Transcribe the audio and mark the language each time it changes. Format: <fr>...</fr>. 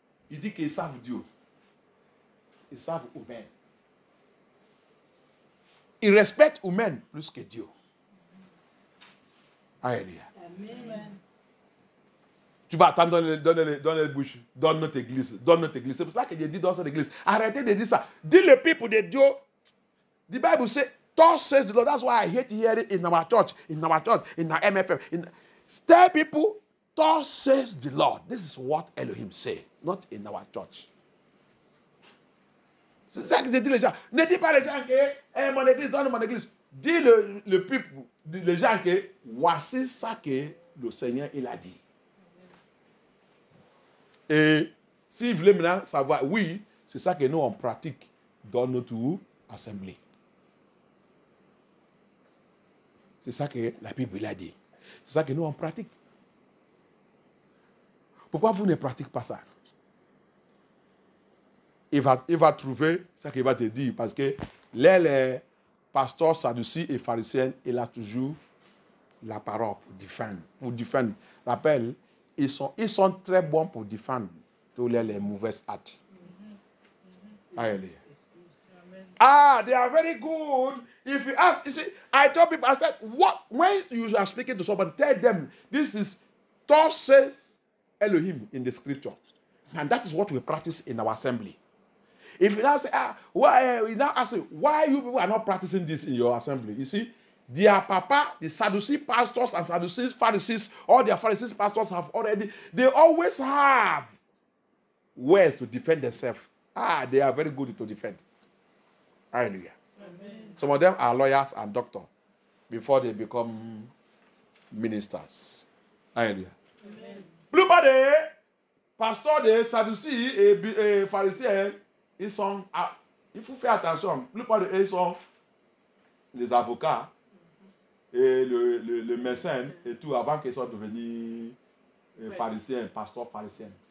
<fr>Il dit qu'ils savent Dieu. Ils savent humain. Ils respectent humain plus que Dieu. Alléluia. Amen. Tu vas attendre dans les bouches. Dans notre église. Dans notre église. C'est pour ça que j'ai dit dans cette église. Arrêtez de dire ça. Dis le peuple de Dieu.</fr> <en>The Bible says, thus says the Lord. That's why I hate hearing in our church, in our MFM. Tell people, thus says the Lord. This is what Elohim say, not in our church.</en> <fr>C'est ça que je dis les gens. Ne dis pas les gens que mon église, donne mon église. Dis le peuple, les gens que voici ça que le Seigneur il a dit. Et si vous voulez maintenant savoir, oui, c'est ça que nous on pratique dans notre assemblée. C'est ça que la Bible a dit. C'est ça que nous on pratique. Pourquoi vous ne pratiquez pas ça? Il va trouver ce qu'il va te dire. Parce que les pasteurs sadducéens et pharisiens, il a toujours la parole pour défendre. Rappelle, ils sont très bons pour défendre tous les mauvais actes.</fr> <en>Alléluia. They are very good. If you ask, you see, I told people, I said, when you are speaking to somebody, tell them, this is, thus says Elohim in the scripture. And that is what we practice in our assembly. If you now say, why you people are not practicing this in your assembly? You see, their papa, the Sadducee pastors and Sadducee Pharisees, all their Pharisees pastors they always have ways to defend themselves. They are very good to defend. Hallelujah. Amen. Some of them are lawyers and doctors before they become ministers. Hallelujah. Amen.</en> <fr>Plupart des pasteurs des Sadducees et pharisiens, il faut faire attention. Plupart d'eux, ils sont les avocats et le médecin et tout avant qu'ils soient devenus pharisiens, pasteurs pharisiens.</fr>